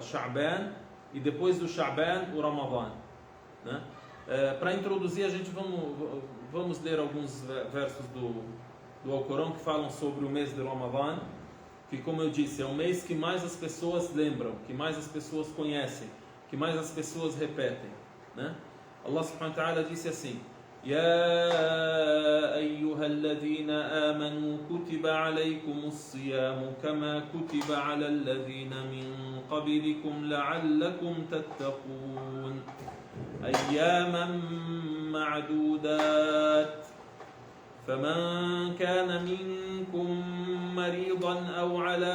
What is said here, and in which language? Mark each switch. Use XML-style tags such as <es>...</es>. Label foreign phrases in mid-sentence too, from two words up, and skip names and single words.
<pt>Sha'ban, e depois do Sha'ban, o Ramadã, né? Para introduzir, a gente vamos ler alguns versos do Alcorão que falam sobre o mês de Ramadã, que, como eu disse, é o mês que mais as pessoas lembram, que mais as pessoas conhecem, que mais as pessoas repetem, né?</pt> <ar>الله سبحانه وتعالى</ar> <pt>disse assim:</pt> <ar>يا أيها الذين آمنوا كتب عليكم الصيام كما كتب على الذين من قبلكم لعلكم تتقون أياما معدودات فمن كان منكم مريضا أو على</ar>